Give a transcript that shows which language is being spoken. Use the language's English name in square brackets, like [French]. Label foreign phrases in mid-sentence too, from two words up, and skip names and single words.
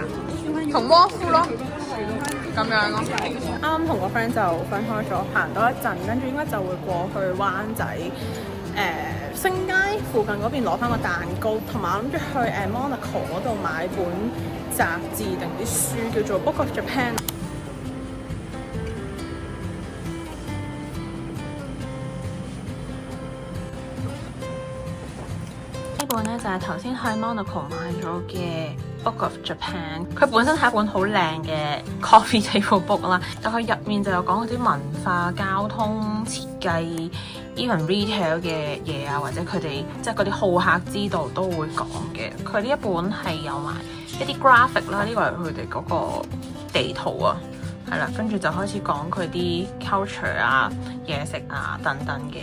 [Cantonese] 同窩夫咯。咁樣咯，啱啱同個 friend 就分開咗，行多一陣，跟住應該就會過去灣仔星街附近嗰邊攞翻個蛋糕，同埋我諗住去Monaco 嗰度買本雜誌定啲書，叫做 Book of Japan。呢本咧就係頭先喺 Monaco 買咗嘅 Book of Japan，佢本身係一本好靚嘅 [English] coffee table book [Cantonese] 啦，但佢入面就有講嗰啲文化、交通、設計 [English] even retail [Cantonese] 嘅嘢啊，或者佢哋即係嗰啲好客之道都會講嘅。佢呢一本係有埋一啲 graphic 啦，呢個係佢哋嗰個地圖啊。係啦，跟住就開始講佢啲 culture 啊、嘢食啊等等嘅。